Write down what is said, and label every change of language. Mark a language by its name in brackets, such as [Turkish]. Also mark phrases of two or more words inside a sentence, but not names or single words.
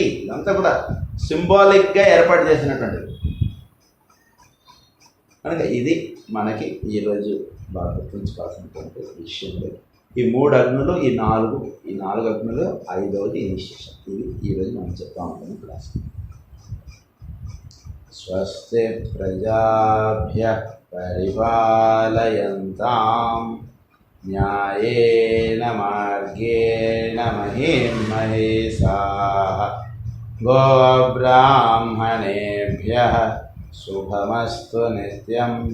[Telugu] ఇదంతా కూడా సింబాలిక్గా ఏర్పాటు చేసినటువంటిది. కనుక ఇది మనకి ఈరోజు బాగా గుర్తుంచుకోవాల్సినటువంటి విషయం. ఈ 3 అగ్నులు, ఈ 4 అగ్నులు, 5వది ఇనిషియేషన్. ఇది ఈరోజు మనం చెప్తా ఉంటాము క్లాస్. [Sanskrit] స్వస్తి ప్రజాభ్యః పరిపాలయంతాం న్యాయేన మార్గేణ మహిం మహేశాః. గోబ్రాహ్మణేభ్యః శుభమస్తు నిత్యం.